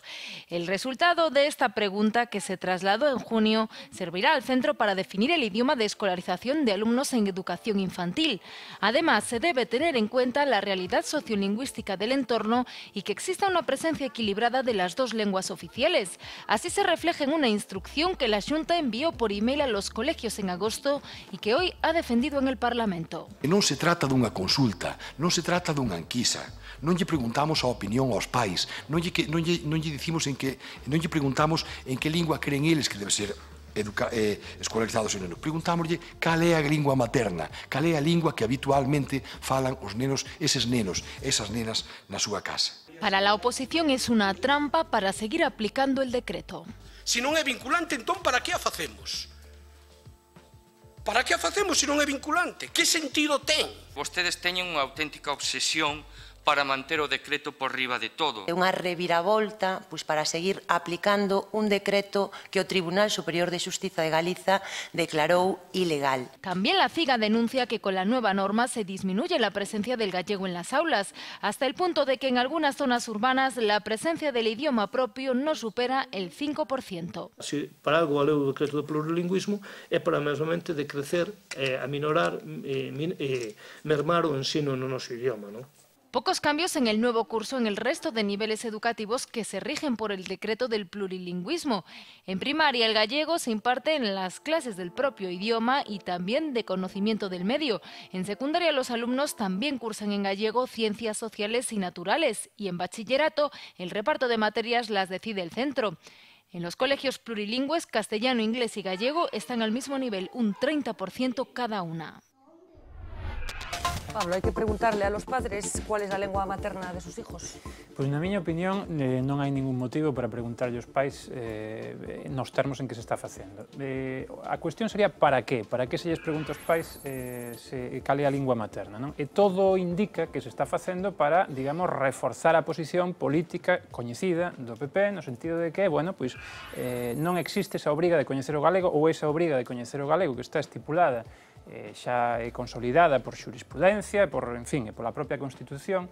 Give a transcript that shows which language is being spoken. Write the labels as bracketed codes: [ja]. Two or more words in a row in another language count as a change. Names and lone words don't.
[es] El resultado de esta pregunta, que se trasladó en junio, servirá al centro para definir el idioma de escolarización de alumnos en educación infantil. Además, se debe tener en cuenta la realidad sociolingüística del entorno y que exista una presencia equilibrada de las dos lenguas oficiales. Así se refleja en una instrucción que la Xunta envió por email a los colegios en agosto y que hoy ha defendido en el Parlamento. [gl] Non se trata dunha consulta, non se trata dunha enquisa. Non lle preguntamos a opinión aos pais, non lle preguntamos en que lingua creen eles que debe ser escolarizados os nenos. Preguntámoslle cal é a lingua materna, cal é a lingua que habitualmente falan os nenos, esas nenas na súa casa. [es] Para la oposición es una trampa para seguir aplicando el decreto. [gl] Se non é vinculante, entón para que a facemos? Para que a facemos se non é vinculante? Que sentido ten? Vostedes teñen unha auténtica obsesión para manter o decreto por riba de todo. É unha reviravolta para seguir aplicando un decreto que o Tribunal Superior de Justicia de Galiza declarou ilegal. [es] También la CIGA denuncia que con la nueva norma se disminuye la presencia del gallego en las aulas, hasta el punto de que en algunas zonas urbanas la presencia del idioma propio no supera el 5%. [gl] Se para algo valeu o decreto do plurilingüismo é para mesmamente decrecer, aminorar, mermar o ensino no noso idioma, non? [es] Pocos cambios en el nuevo curso en el resto de niveles educativos que se rigen por el decreto del plurilingüismo. En primaria el gallego se imparte en las clases del propio idioma y también de conocimiento del medio. En secundaria los alumnos también cursan en gallego ciencias sociales y naturales y en bachillerato el reparto de materias las decide el centro. En los colegios plurilingües, castellano, inglés y gallego están al mismo nivel, un 30% cada una. Pablo, [gl] hai que [es] preguntarle a los padres cuál es a lengua materna de sus hijos. [gl] Pois na miña opinión non hai ningún motivo para preguntarlle aos pais nos termos en que se está facendo. A cuestión sería para qué? Para que se lles pregunta aos pais cal é a lingua materna, non? E todo indica que se está facendo para, digamos, reforzar a posición política coñecida do PP, no sentido de que, bueno, pois non existe esa obriga de coñecer o galego ou esa obriga de coñecer o galego que está estipulada xa é consolidada por xurisprudencia, en fin, pola propia Constitución.